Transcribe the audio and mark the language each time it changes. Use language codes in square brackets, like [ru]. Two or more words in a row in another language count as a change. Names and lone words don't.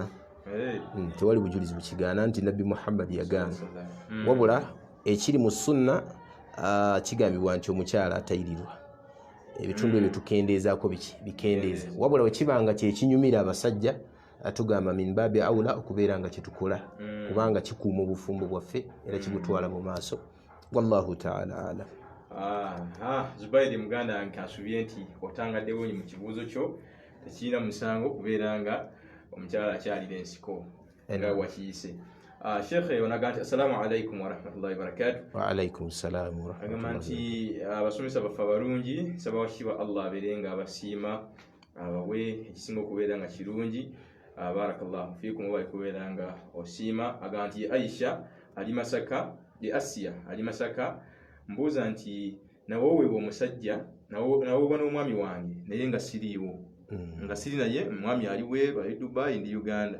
[lg] tewali bujulizi bukigaana nti Nabbi Muhammad yagaana wabula ekiri mu sunna kigambibwa nti omukyala atayirirwa ebitundu ebyo tukendeezaako bikendeeza wabula wekibanga kyekinyumira abasajja atugamba [ar] من باب أولى [lg] okubeera nga kyetukola kubanga kikuuma obufumbo bwaffe era kibutwala mu maaso [ar] والله تعالى أعلم. [lg] Zubairi muganda yange asubye nti otangaddewo mu kibuuzo kyo tekirina musango kubeera nga omukyala akyalira ensiko nga wakiyise. Sheikh onaga nti [ar] السلام عليكم ورحمة الله وبركاته. وعليكم السلام [lg] agamba nti abasomesa baffe abalungi nsaba wakitiibwa Allah abeere nga abasiima abawe ekisinga okubeera nga kirungi. [ar] بارك الله فيكم [lg] oba kubeera nga osiima. Agamba nti Aisha ali Masaka Asiya ali Masaka mbuuza nti nawoweebwa omusajja nawoweebwa n'omwami wange naye nga siriiwo nga siri naye omwami ali Bweru ali Dubai ndi Uganda.